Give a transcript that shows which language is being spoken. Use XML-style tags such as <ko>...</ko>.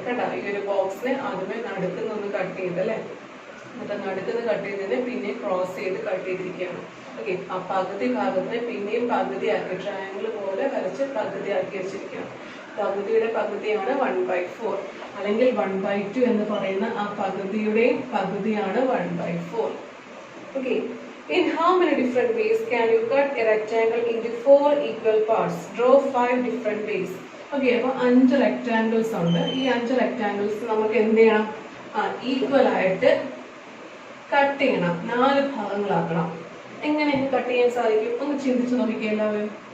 <ml>കണ്ട, ഈ ഒരു ബോക്സിനെ ആദ്യമേ നടുക്കുന്നൊന്ന് കട്ട് ചെയ്തല്ലേ. എന്നിട്ട് നടുക്കുന്ന കട്ട് ചെയ്തതിനെ പിന്നെ ക്രോസ് ചെയ്ത് കട്ട് ചെയ്തിരിക്കുകയാണ്. ഓക്കെ, ആ പകുതി ഭാഗത്തിനെ പിന്നെയും പകുതിയാക്കി ട്രയാങ്കിൾ പോലെ വരച്ച് പകുതിയാക്കി വെച്ചിരിക്കുകയാണ്. പകുതിയുടെ പകുതിയാണ് 1/4 അല്ലെങ്കിൽ 1/2 എന്ന് പറയുന്ന ആ പകുതിയുടെ പകുതിയാണ് 1/4.</ml> <en>Okay, in how many different ways can you cut a rectangle into 4 equal parts? Draw 5 different ways.</en> <ml>Okay, അപ്പോൾ 5 റെക്ടാങ്കിൾസ് ഉണ്ട്. ഈ 5 റെക്ടാങ്കിൾസ് നമുക്ക് എന്ത് ചെയ്യണം? ഈക്വൽ ആയിട്ട് കട്ട് ചെയ്യണം. 4 ഭാഗങ്ങളാക്കണം. എങ്ങനെ കട്ട് ചെയ്യാൻ സാധിക്കും? ഒന്ന് ചിന്തിച്ചു നോക്കിക്കേ എല്ലാവരും.</ml>